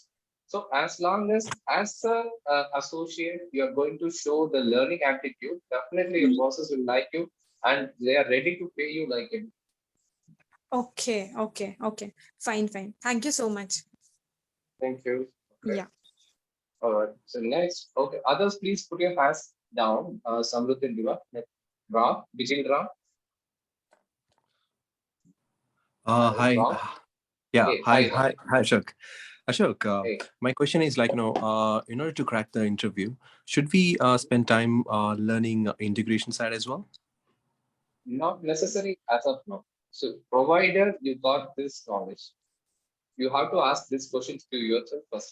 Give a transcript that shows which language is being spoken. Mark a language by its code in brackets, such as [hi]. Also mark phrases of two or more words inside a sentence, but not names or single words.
[en] So as long as a associate, you are going to show the learning aptitude, definitely your bosses will like you, and they are ready to pay you like it. Okay. Okay. Okay. Fine. Fine. Thank you so much. Thank you. Okay. Yeah. All right. So next, okay. Others, please put your hands down. Samruddin and Diva. Ram, Vijay Ram. Hi. Ram. Yeah. Hey, Hi. Ram. Hi. Hi, Ashok. Ashok, Hey. my question is like, in order to crack the interview, should we spend time learning integration side as well? Not necessary as of now. So provided you got this knowledge, you have to ask these questions to yourself first.